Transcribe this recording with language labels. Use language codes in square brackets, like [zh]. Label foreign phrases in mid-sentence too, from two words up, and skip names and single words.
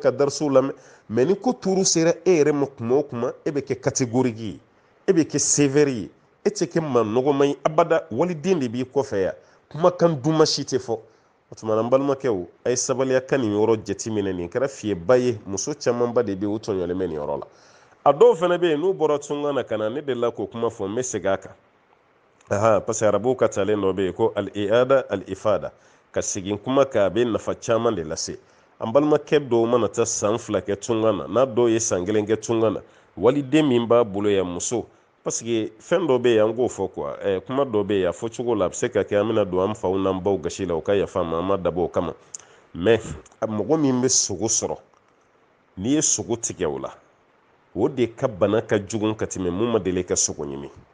[bm] ka darisiw lamɛn mais ni ko tuuru sera e yɛrɛ ma kuma o kuma e bɛ kɛ catégorie ye e bɛ kɛ sévère ye e tɛ kɛ maa nɔgɔma ye abada waliden de b'i kɔfɛ yan kumakan duman si tɛ fɔ o tuma na n balimakɛw a ye sabali a ka nin yɔrɔ jateminɛ nin kɛra fiyɛba ye muso camanba de bɛ yen o tɔɲɔlen bɛ nin yɔrɔ la a dɔw fana bɛ yen n'u bɔra tunga na ka na ne delila k'o kuma fɔ n bɛ segin a kan [fr] parce que [bm] arabuw ka talen dɔ bɛ yen ko [ar] الإعادة إفادة [bm] ka segin kuma kan a bɛ nafa caman de lase an balimakɛ dɔw mana taa san 2 kɛ tunga na n'a dɔw ye san 1 kɛ tunga na waliden min b'a bolo yan muso [fr] parce que [bm] fɛn dɔ bɛ yen an k'o fɔ quoi kuma dɔ bɛ yen a fɔcogo la a bɛ se ka kɛ an bɛna don an faw n'an baw gasi la o ka yafa ma an ma dabɔ o kama mais mɔgɔ min bɛ sogo sɔrɔ n'i ye sogo tigɛ o la o de ka bana ka jugu ka tɛmɛ mun ma deli ka sogo ɲimi